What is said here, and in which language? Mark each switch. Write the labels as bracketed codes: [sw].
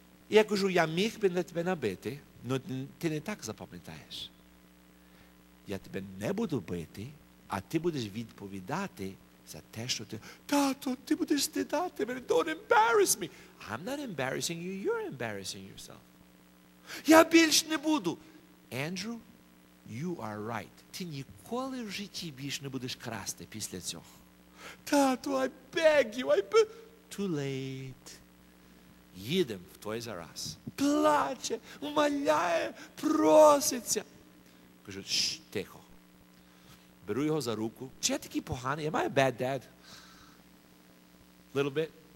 [uk] Я кажу, я міг би на тебе набити, але ти не так запам'ятаєш. Я тебе не буду бити, а ти будеш відповідати за те, що ти... Тато, ти будеш стидати мене, [en] don't embarrass me. I'm not embarrassing you, you're embarrassing yourself. [uk] Я більш не буду. [en] Andrew, you are right. [uk] Ти ніколи в житті більш не будеш красти після цього. Тату, [en] I beg you, I beg... Too late. [uk] Їдемо в той зараз. Плаче, умоляє, проситься. Кажу, тихо. Беру його за руку. Чи я такий поганий? [en] Am I a bad dad? Little bit.